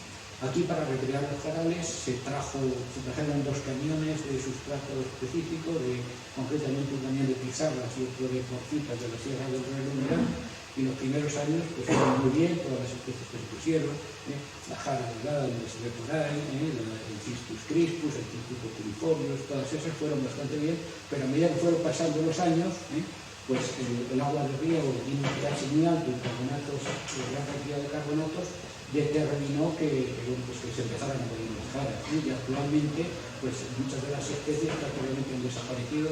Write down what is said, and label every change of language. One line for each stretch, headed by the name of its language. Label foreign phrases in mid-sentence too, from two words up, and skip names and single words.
Spanish: Aquí, para recrear los jarales, se trajeron 2 camiones de sustrato específico, concretamente un camión de pizarras y otro de porcitas de la Sierra del Real, y los primeros años pues fueron muy bien, todas las especies que se pusieron, la jara delgada donde se ve por ahí, el Cistus crispus, el Cistus oculiformis, todas esas fueron bastante bien, pero a medida que fueron pasando los años, pues el agua de riego tiene un pH muy alto en carbonatos, gran cantidad de carbonatos, determinó que se empezaran a morir las jaras. Y actualmente pues muchas de las especies prácticamente han desaparecido.